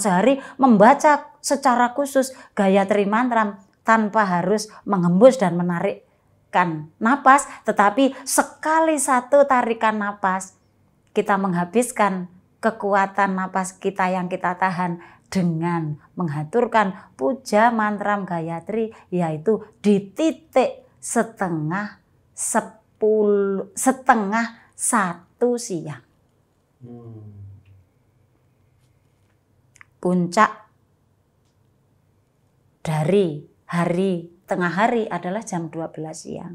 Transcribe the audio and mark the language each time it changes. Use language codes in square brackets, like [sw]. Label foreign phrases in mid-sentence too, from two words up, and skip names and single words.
[id] sehari membaca secara khusus Gayatri mantram tanpa harus menghembus dan menarikkan napas, tetapi sekali 1 tarikan napas kita menghabiskan kekuatan napas kita yang kita tahan dengan menghaturkan puja mantram Gayatri, yaitu di titik setengah 1 siang. Puncak dari tengah hari adalah jam 12 siang.